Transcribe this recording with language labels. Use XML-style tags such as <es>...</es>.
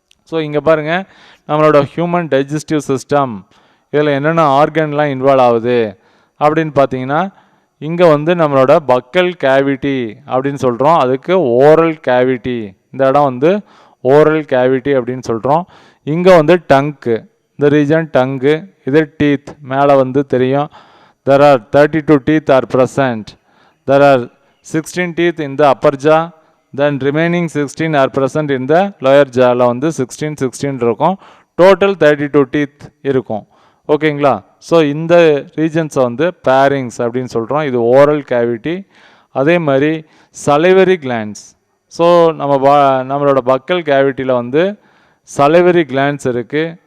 <ta>So இங்கே பாருங்கள், நம்மளோட ஹியூமன் டைஜஸ்டிவ் சிஸ்டம், இதில் என்னென்ன ஆர்கன்லாம் இன்வால்வ் ஆகுது அப்படின்னு பார்த்தீங்கன்னா, இங்கே வந்து நம்மளோட பக்கல் கேவிட்டி அப்படின்னு சொல்கிறோம், அதுக்கு ஓரல் கேவிட்டி, இந்த இடம் வந்து ஓரல் கேவிட்டி அப்படின்னு சொல்கிறோம். இங்கே வந்து டங்க்கு, இந்த ரீஜன் டங்கு, இது டீத், மேலே வந்து தெரியும்.</ta> <en>There are 32 teeth are present. There are 16 teeth in the upper jaw, then remaining 16 are present in the lower jawல</en> <ta>வந்து 16 இருக்கும். டோட்டல் 32 teeth இருக்கும். ஓகேங்களா? ஸோ இந்த ரீஜன்ஸை வந்து பேரிங்ஸ் அப்படின்னு சொல்கிறோம். இது ஓரல் கேவிட்டி. அதே மாதிரி சலைவரி கிளாண்ட்ஸ். ஸோ நம்மளோட பக்கல் கேவிட்டியில் வந்து சலைவரி கிளாண்ட்ஸ் இருக்குது.</ta>